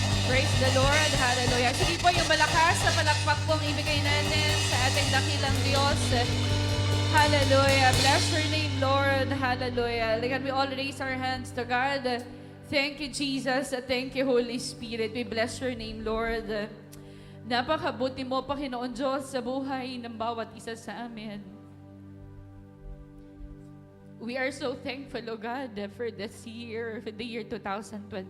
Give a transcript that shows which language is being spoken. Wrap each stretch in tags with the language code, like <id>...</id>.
<en>Praise the Lord.</en> <tl>Hallelujah. Sige po, yung malakas na palakpak pong ibigay natin sa ating dakilang Diyos. Hallelujah.</tl> <en>Bless your name, Lord. Hallelujah. Can we all raise our hands to God? Thank you, Jesus. Thank you, Holy Spirit. We bless your name, Lord.</en> <tl>Napakabuti mo, Panginoon Diyos, sa buhay ng bawat isa sa amin.</tl> <en>We are so thankful, O God, for this year, for the year 2024.</en>